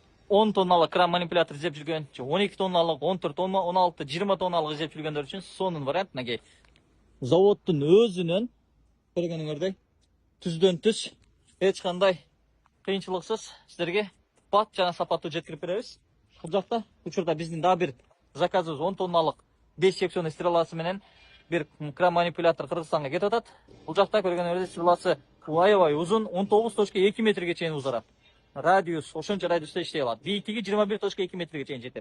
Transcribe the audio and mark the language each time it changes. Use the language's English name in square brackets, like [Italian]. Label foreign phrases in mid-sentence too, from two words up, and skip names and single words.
[Kazakh] 10 тонналық кран манипулятор іздеп жүрген, 12 тонналық, 14 тонна, 16, 20 тонналық іздеп жүргендер үшін соның вариант мынакей. Заводтың өзінен көргеніңіздей түзден түз ешқандай қиыншылықсыз сіздерге [Kyrgyz] бат жана сапаттуу жеткирип беребиз. Бул жакта учурда биздин дагы бир заказыбыз 10 тонналык 5 секционный стреласы менен бир кран манипулятор Кыргызстанга кетип атат. Бул жакта көргөнүңүздөй стреласы аябай узун, 19.2 метрге чейин узарат. Радиус, ошончо радиуста иштей алат. Бийиктиги 21.2 метрге чейин жетет.